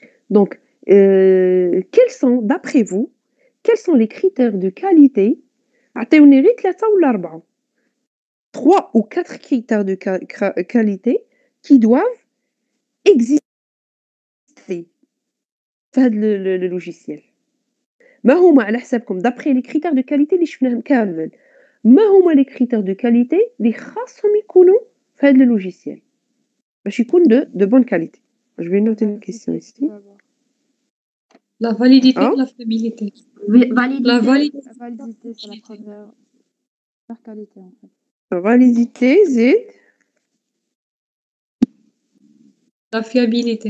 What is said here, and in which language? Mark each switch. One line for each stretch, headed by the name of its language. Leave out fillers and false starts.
French: Donc, quels sont, d'après vous, quels sont les critères de qualité?
Arabic: عطيوني غير 3 ولا 4.
French: 3 ou 4 critères de qualité qui doivent exister في هذا le logiciel.
Arabic: ما هما على حسابكم d'après les critères de qualité اللي شفناهم كامل ما هما les critères de qualité اللي خاصهم يكونوا في هذا le logiciel باش يكون de bonne qualité.
French: Je vais noter une question ici. La validité Ah. et la fiabilité. La validité, c'est la première qualité en fait. Validité, زيد. La fiabilité.